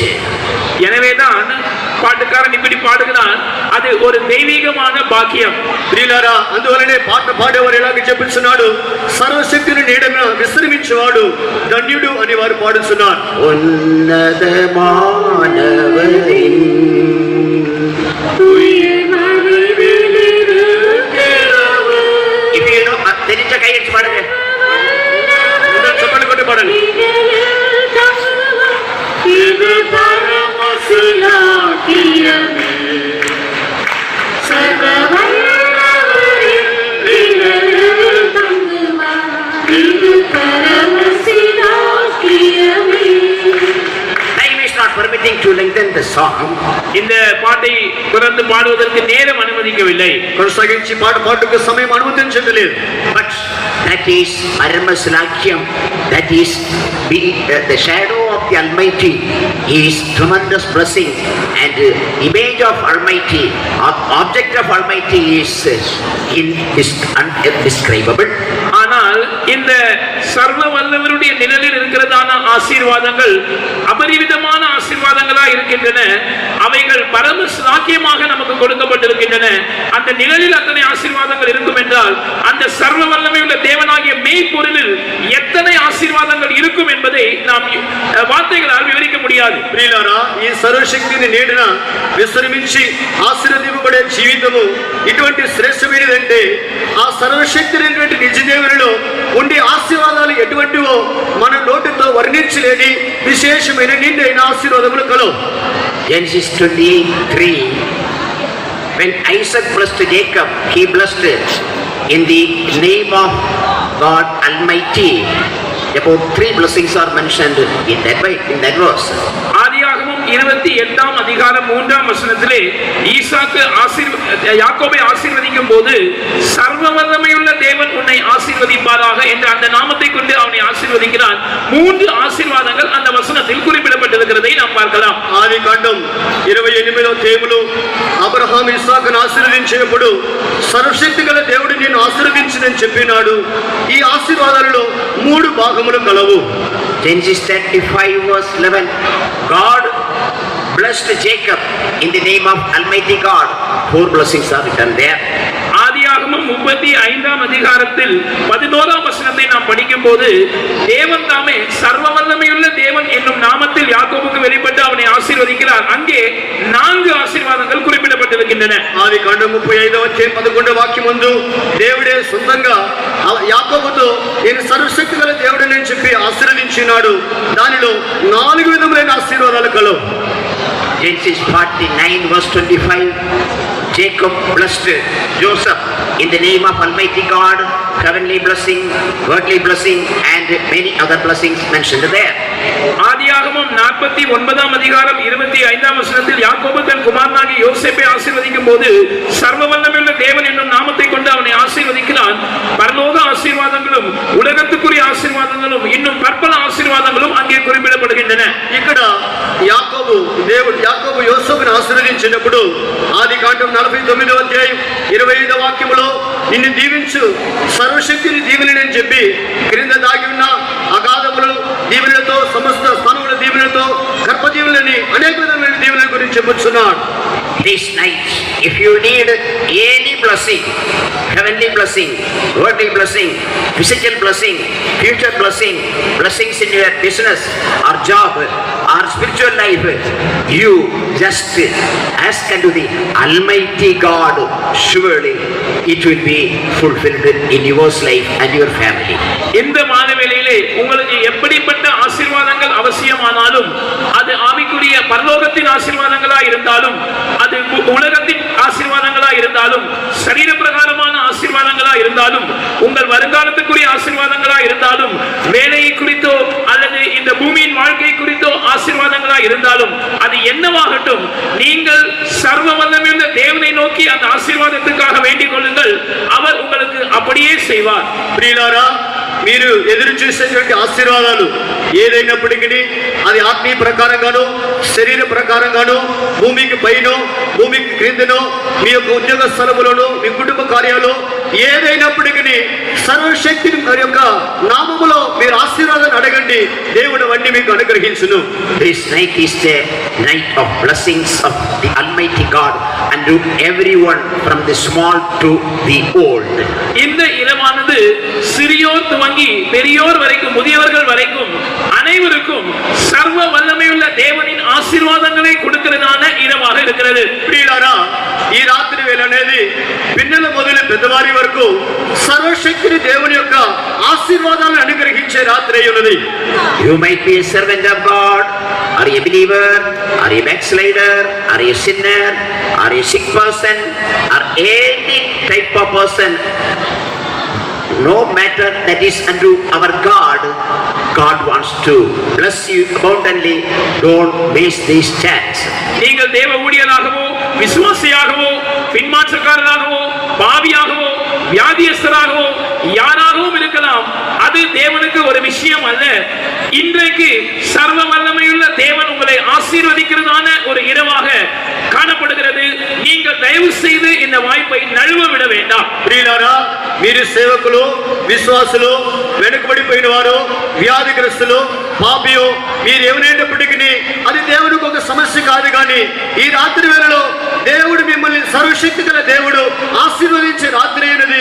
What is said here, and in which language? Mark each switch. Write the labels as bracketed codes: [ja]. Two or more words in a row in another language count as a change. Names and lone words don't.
[ta] எனவேதான் பாட்டுக்காரன் இப்படி பாடுகிறான், அது ஒரு தெய்வீகமான பாக்கியம். [te] ప్రియులారా, అందువలనే పాట పాడేవారు ఎలాగ చెప్పుచున్నాడు, సర్వశక్తిని నీడన విశ్రమించేవాడు ధన్యుడు అని వారు పాడుతున్నారు. [ta] ఉన్నతమానవరిన్ [en] if you know [ta] தெரிஞ்ச கையெழுத்து பாடுங்க, [te] చెప్పండి, కొట్టి పాడండి. [ta] இது பரமசிலாக்கியமே சர்வவல்லவரின் நிழலில் தங்குவார். இது பரமசிலாக்கியமே. [en] time is not permitting to lengthen the song. [ta] இந்த பாட்டை தொடர்ந்து பாடுவதற்கு நேரம் அனுமதிக்கவில்லை. [te] కొనసాగించి పాటకు సమయం అనుమతించలేదు. [en] But that is Paramasalakyam, that is the shadow of the Almighty is tremendous blessing, and image of Almighty, object of Almighty is indescribable. [ta] ஆனால் இந்த சர்வ வல்லவருடைய நிழலில் இருக்கிறதான ஆசீர்வாதங்கள் அபரிவிதமான ஆசீர்வாதங்களா இருக்கின்றன. அவைகள் பரம சாக்கியமாக நமக்கு கொடுக்கப்பட்டிருக்கின்றன. அந்த நிழலில் அத்தனை ஆசீர்வாதங்கள் இருக்கும் என்றால் அந்த சர்வ வல்லமையுள்ள தேவனாகிய மெய்ப்பொருளில் எத்தனை ஆசீர்வாதங்கள் இருக்கும் என்பதை நாம் வார்த்தைகளால் விவரிக்க முடியாது. [te] ప్రియులారా, ఈ సర్వశక్తిని నీడన విశ్రమించి ఆశీర్వదింపబడే జీవితము ఇటువంటి శ్రేష్టమైనదంటే ఆ సర్వశక్తినటువంటి నిజదేవునిలో ఉండే ఆశీర్వాదాలు ఎటువంటివో మన నోటితో వర్ణించలేని విశేషమైన నిండైన ఆశీర్వాదములు కలవు. [en] Genesis 28:3, when Isaac blessed Jacob, he blessed in the name of God Almighty. About 3 blessings are mentioned in that verse. [ta] ஆதியாகமம் 28ஆம் அதிகாரம் 3ஆம் வசனத்திலே யாக்கோபை ஆசீர்வதிக்கும் போது சர்வ வல்லமையுள்ள தேவன் உன்னை ஆசீர்வதிப்பாராக என்ற அந்த நாமத்தை கொண்டு அவனை ஆசீர்வதிக்கிறான். 3 ஆசீர்வாதங்கள் அந்த வசனத்தில் குறிப்பிடப்பட்டிருக்கிறதை நாம் பார்க்கலாம். [te] ఆది కాండం 28వ అధ్యాయములో అబ్రహాము ఇస్సాకును ఆశీర్వదించినప్పుడు సర్వశక్తి గల దేవుడు నిన్ను ఆశీర్వదించునని చెప్పినాడు. ఈ ఆశీర్వాదాలలో 3 భాగములు కలవు. [en] Genesis 35 verse 11. God blessed Jacob in the name of Almighty God. 4 blessings are written there. [ta] ஆதியாகமம் 35ஆம் அதிகாரத்தில் 11ஆம் வசனத்தை நாம் படிக்கும் போது தேவன் தாமே சர்வ வல்லமையுள்ள தேவன் என்னும் நாமத்தில் யாக்கோபுக்கு வெளிப்பட்டு அவனை ஆசீர்வதிக்கிறார். அங்கே 4 ఆశీర్వాదాలు குறிப்பிடப்பட்டிருக்கின்றன. [te] ఆది కాండం 35వ అధ్యాయం 11వ వాక్యం ముందు దేవుడే సొంతంగా యాకోబుతో నేను సర్వశక్తి గల దేవుడని చెప్పి ఆశీర్వదించినాడు. దానిలో 4 విధములైన ఆశీర్వాదాలు కలవు. [en] Genesis 49 verse 25. Jacob blessed Joseph in the name of Almighty God. Heavenly blessing, worldly blessing, and many other blessings mentioned there. [ta] ஆதியாகமம் 49ஆம் அதிகாரம் 25ஆம் வசனத்தில் யாக்கோபு தன் குமாரனாகிய யோசேப்பை ஆசீர்வதிக்கும் போது சர்வ வல்லமையுள்ள தேவன் என்னும் நாமத்தை கொண்டு அவனை ஆசீர்வதிக்கிறான். பரலோக ஆசீர்வாதங்களும் உலகத்துக்குரிய ஆசீர்வாதங்களும் இன்னும் பற்பல ஆசீர்வாதங்களும் அங்கே குறிப்பிடப்படுகின்றன. [te] ఇక్కడ యాకోబు యోసేపును ఆశీర్వదించినప్పుడు ఆది కాండం 49వ అధ్యాయం 25వ వాక్యములో నిన్ను దీవించు సర్వశక్తిని దీవెనని చెప్పి క్రింద దాగి ఉన్న అగాధములు దీవెనలతో సమస్త స్థానముల దీవెనలతో గర్భ దీవెనలని అనేక విధమైన దీవెనల గురించి చెప్పుచున్నాడు. [en] This night, if you need any blessing, heavenly blessing, worldly blessing, physical blessing, future blessing, blessings in your business or job or spiritual life, you just ask unto the Almighty God. Surely it will be fulfilled in your life and your family. [ta] இந்த மாதவேளையிலே உங்களுக்கு எப்படிப்பட்ட ஆசீர்வாதங்கள் அவசியமானாலும் அது ஆவிக்குரிய பரலோகத்தின் ஆசீர்வாதங்களா இருந்தாலும் அது உலகத்தின் ஆசீர்வாதங்களா இருந்தாலும் சரீர பிரகாரமான ஆசீர்வாதங்களா இருந்தாலும் உங்கள் வருங்காலத்துக்குரிய ஆசீர்வாதங்களா இருந்தாலும் வேலையை குறித்தோ அல்லது இந்த பூமியின் வாழ்க்கை குறித்தோ ஆசீர்வாதங்களா இருந்தாலும் அது என்னவாகட்டும், நீங்கள் சர்வ வல்லமையுள்ள தேவனை நோக்கி அந்த ஆசீர்வாதத்துக்காக வேண்டிக் கொள்ளுங்கள். அவர் உங்களுக்கு அப்படியே செய்வார். [te] ప్రియులారా, మీరు ఎదురు చూసేటువంటి ఆశీర్వాదాలు ఏదైనప్పటికీ అది ఆత్మీయ ప్రకారంగానో శరీర ప్రకారంగానో భూమికి పైనో భూమికి క్రిందనో మీ యొక్క ఉద్యోగ స్థలములోనో మీ కుటుంబ కార్యాలు ఏదైనప్పటికీ సర్వశక్తిని వారి యొక్క నామములో మీరు ఆశీర్వాదాన్ని అడగండి, దేవుడు అవన్నీ మీకు అనుగ్రహించును. [en] This night is the night of blessings of the Almighty God and to everyone from the small to the old. [ta] இந்த இரவானது சிறியோர் துவங்கி பெரியோர் வரைக்கும் முதியவர்கள் வரைக்கும் அனைவருக்கும் சர்வ வல்லமையுள்ள தேவனின் ఆశీర్వాదాన్ని கொடுக்கிறதான இரவாக இருக்கிறது. [te] ప్రియులారా, ఈ రాత్రి వేళ అనేది పిన్నెల మొదలు పెద్దవారి వరకు సర్వశక్తిని దేవుని యొక్క ఆశీర్వాదాలను అనుగ్రహించే రాత్రి ఉన్నది. [en] You might be a servant of God, or a believer, or a backslider, or a sinner, or a sick person, or any type of person. No matter that is unto our God, God wants to bless you abundantly. Don't waste this chance. [ta] நீங்கள் தேவ ஊழியராகவோ விசுவாசியாகவோ பின்மாற்றக்காரராகவோ பாவியாகவோ வியாதியஸ்தராகவோ யாராகவும் இருக்கலாம். அது தேவனுக்கு ஒரு விஷயம் அல்ல. இன்றைக்கு சர்வ வல்லமையுள்ள தேவன் உங்களை ஆசீர்வதிக்கிறதான ஒரு இரவாக காணப்படுகிறது. நீங்கள் தயவு செய்து இந்த வாய்ப்பை நழுவ விட வேண்டாம். [te] ప్రియులారా, మీరు సేవకులు, విశ్వాసులు, వెనుకబడిపోయిన వారు, వ్యాధిగ్రస్తులు, పాపియో మీరు ఏమైనప్పటికీ అది దేవుడికి ఒక సమస్య కాదు. కానీ ఈ రాత్రి వేళలో దేవుడు మిమ్మల్ని సర్వశక్తి గల దేవుడు ఆశీర్వదించే రాత్రి అయినది.